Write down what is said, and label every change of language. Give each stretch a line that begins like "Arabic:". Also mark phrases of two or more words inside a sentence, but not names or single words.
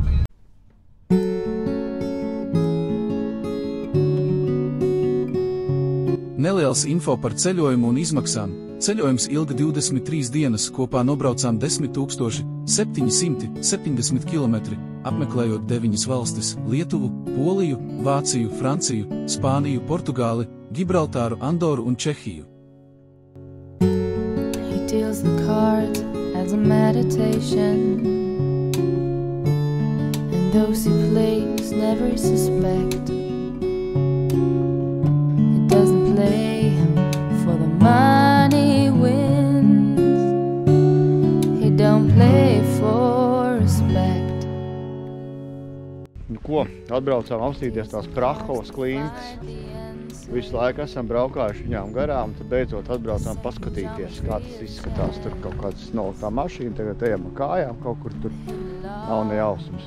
Latvian: Neliels info par ceļojumu un izmaksām. Ceļojums ilga 23 dienas, kopā nobraucām 10 770 km, apmeklējot 9 valstis – Lietuvu, Poliju, Vāciju, Franciju, Spāniju, Portugāli, Gibraltāru, Andoru un Čehiju.
English: He deals the cards as a meditation, and those he plays never suspect. For the money wins, he don't play for respect.
Latvian: Nu ko, atbraucām apstīties tās Prahovas klintis. Visu laiku esam braukājuši viņām garām, tad beidzot atbraucām paskatīties, kā tas izskatās. Tur kaut kāds noliktā mašīna, tagad ejam ar kājām, kaut kur tur nav ne jausmas.